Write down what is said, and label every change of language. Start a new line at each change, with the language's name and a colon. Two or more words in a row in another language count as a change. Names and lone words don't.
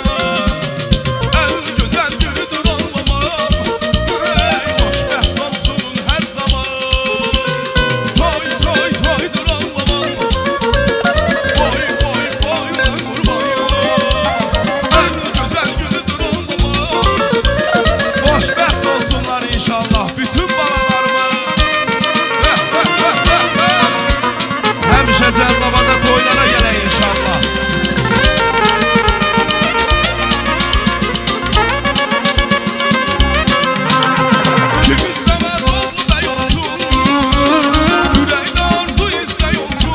Turkish: En güzel günüdür ağlaman. Hey, hoşbeht olsun her zaman. Toy toy toydur ağlaman. Boy boy boyuna kurban ya. En güzel günüdür ağlaman.
Azerbaijani: Hoşbeht olsunlar inşallah bütün balalarımı. Həmişə Cəlilabadda toylara gələk inşallah. Kim istəməz oğlu bəy olsun, ürəkdə arzu istək olsun.